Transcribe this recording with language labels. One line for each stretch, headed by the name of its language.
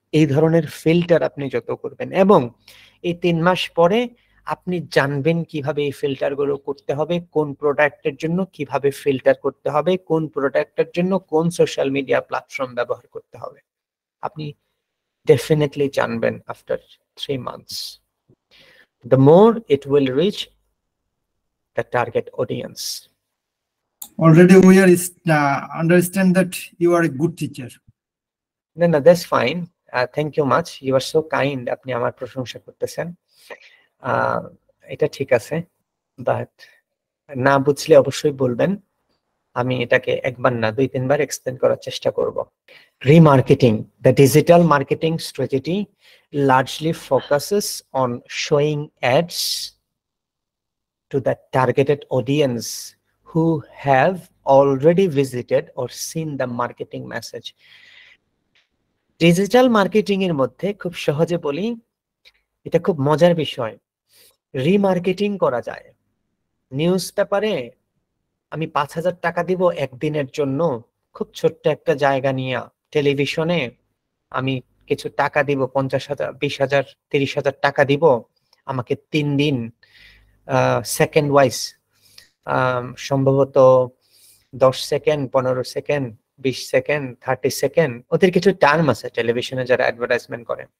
Bangla: এই ধরনের ফিল্টার আপনি যত করবেন, এবং এই 3 মাস পরে আপনি জানবেন কিভাবে এই ফিল্টার গুলো করতে হবে, কোন প্রোডাক্টের জন্য কিভাবে ফিল্টার করতে হবে, কোন প্রোডাক্টের জন্য কোন সোশ্যাল মিডিয়া প্ল্যাটফর্ম ব্যবহার করতে হবে। আপনি ডেফিনেটলি জানবেন
English: After 3 months. The more it will reach the target audience. Already we are understand that you are a good teacher. No, that's fine. Thank you much. You are so kind.
Bangla: আপনি আমার প্রশংসা করতেছেন, এটা ঠিক আছে, but না বুঝলে অবশ্যই বলবেন। আমি এটাকে একবার না 2-3 বার এক্সপ্লেন করার চেষ্টা করব। Remarketing, the digital marketing strategy largely focuses on showing ads to the targeted audience who have already visited or seen the marketing message. Digital marketing এর মধ্যে খুব সহজে বলি, এটা খুব মজার বিষয়, রিমার্কেটিং করা যায়। নিউজ পেপারে আমি 5,000 টাকা দিব একদিনের জন্য, খুব ছোট্ট একটা জায়গা নিয়ে। টেলিভিশনে আমি কিছু টাকা দিব, 50,000, 20,000, 30,000 টাকা দিব, আমাকে 3 দিন সেকেন্ড ওয়াইজ সম্ভবত 10 সেকেন্ড, 15 সেকেন্ড, 20 সেকেন্ড, 30 সেকেন্ড, ওদের কিছু টার্ম আছে টেলিভিশনে যারা অ্যাডভার্টাইজমেন্ট করে।